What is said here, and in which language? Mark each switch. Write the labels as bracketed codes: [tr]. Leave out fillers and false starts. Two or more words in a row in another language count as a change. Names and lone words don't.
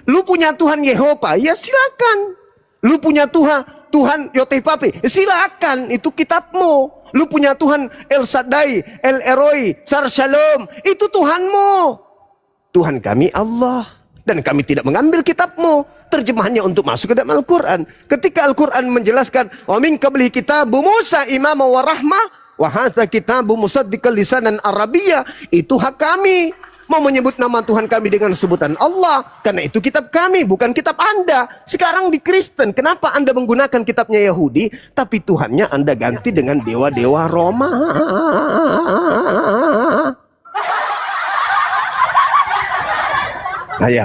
[id] Lu punya Tuhan Yehova, ya silakan. Lu punya Tuhan Tuhan Yotefafe, silakan, itu kitabmu. Lu punya Tuhan El Shaddai, El Eroi, Sar Shalom, itu Tuhanmu. Tuhan kami Allah. Dan kami tidak mengambil kitabmu, terjemahannya untuk masuk ke dalam Al-Quran. Ketika Al-Quran menjelaskan, [ar] ومن قبله كتاب موسى إماما ورحمة، وهذا كتاب مصدق لسانا عربيا, [id] itu hak kami. Mau menyebut nama Tuhan kami dengan sebutan Allah, karena itu kitab kami, bukan kitab Anda. Sekarang di Kristen, kenapa Anda menggunakan kitabnya Yahudi, tapi Tuhannya Anda ganti dengan dewa-dewa Roma? Ayo.